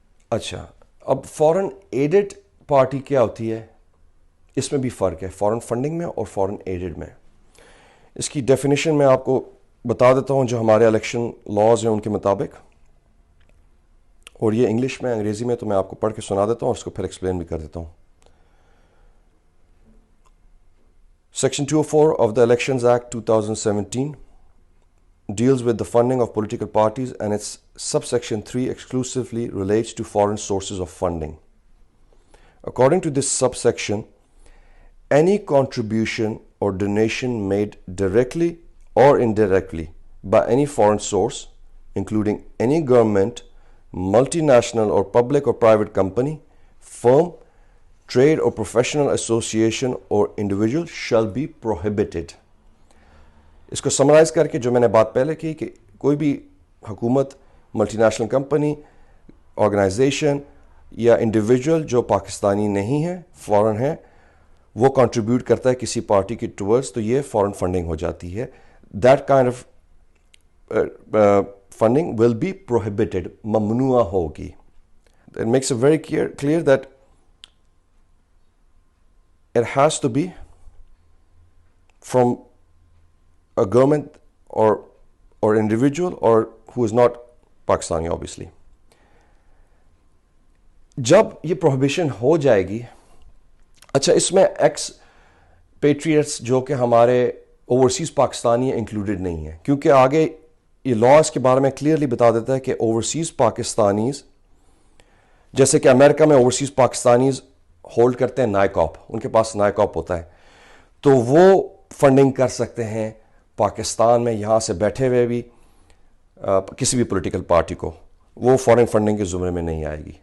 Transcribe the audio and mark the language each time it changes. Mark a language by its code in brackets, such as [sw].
[ur] اچھا، اب foreign added party کیا ہوتی ہے؟ اس میں بھی فرق ہے فارن فنڈنگ میں اور فارن ایڈڈ میں۔ اس کی ڈیفینیشن میں آپ کو بتا دیتا ہوں جو ہمارے الیکشن لاز ہیں ان کے مطابق۔ اور یہ انگلش میں انگریزی میں تو میں آپ کو پڑھ کے سنا دیتا ہوں اور اس کو پھر ایکسپلین بھی کر دیتا ہوں. [en] Section 204 of the Elections Act 2017 deals with the funding of political parties, and its subsection 3 exclusively relates to foreign sources of funding. According to this subsection, any contribution or donation made directly or indirectly by any foreign source, including any government, multinational or public or private company, firm, trade or professional association or individual shall be prohibited. [ur] اس کو summarize کر کے جو میں نے بات پہلے کی کہ کوئی بھی حکومت، ملٹی نیشنل کمپنی، آرگنائزیشن یا انڈیویجول جو پاکستانی نہیں ہے، فورن ہے، وہ کنٹریبیوٹ کرتا ہے کسی پارٹی کے ٹورڈز، تو یہ فورن فنڈنگ ہو جاتی ہے. [en] that kind of funding will be prohibited, [ur] ممنوع ہوگی. [en] It makes a very clear that it has to be from a government or individual or who is not Pakistani obviously. [ur] جب یہ prohibition ہو جائے گی، اچھا اس میں ایکس پیٹریٹس جو کہ ہمارے اوورسیز پاکستانی انکلوڈڈ نہیں ہیں، کیونکہ آگے یہ لا اس کے بارے میں کلیئرلی بتا دیتا ہے کہ اوورسیز پاکستانیز، جیسے کہ امریکہ میں اوورسیز پاکستانیز ہولڈ کرتے ہیں نائکاپ، ان کے پاس نائکاپ ہوتا ہے، تو وہ فنڈنگ کر سکتے ہیں پاکستان میں یہاں سے بیٹھے ہوئے بھی کسی بھی پولیٹیکل پارٹی کو، وہ فارن فنڈنگ کے زمرے میں نہیں آئے گی.